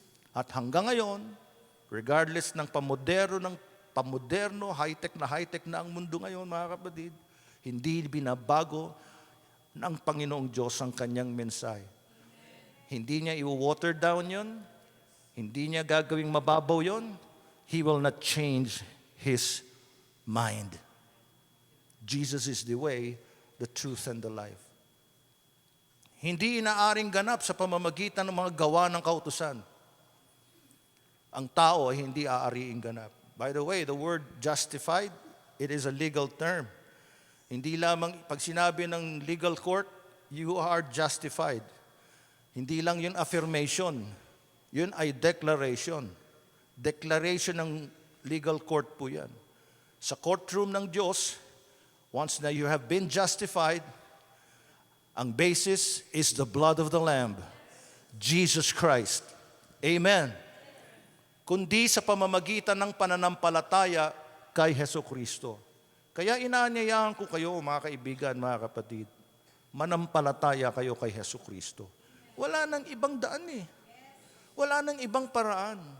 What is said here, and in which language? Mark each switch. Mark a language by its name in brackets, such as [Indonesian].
[Filipino] At hanggang ngayon, regardless ng pamoderno, high-tech na ang mundo ngayon, mga kapatid, hindi binabago ng Panginoong Diyos ang kanyang mensahe. Hindi niya i-water down yon. Hindi niya gagawing mababaw yon. [English] He will not change His mind. Jesus is the way, the truth, and the life. [Filipino] Hindi inaaring ganap sa pamamagitan ng mga gawa ng kautusan. Ang tao ay hindi aariing ganap. [English] By the way, the word justified, it is a legal term. [Filipino] Hindi lamang, pag sinabi ng legal court, [English] you are justified. [Filipino] Hindi lang yun affirmation. Yun ay declaration. Declaration ng legal court po yan. Sa courtroom ng Diyos, [English] once na you have been justified, ang basis is the blood of the Lamb, Jesus Christ. Amen. [Filipino] Kundi sa pamamagitan ng pananampalataya kay Hesukristo. Kaya inaanyayahan ko kayo, mga kaibigan, mga kapatid, manampalataya kayo kay Hesukristo. Wala nang ibang daan eh. Wala nang ibang paraan.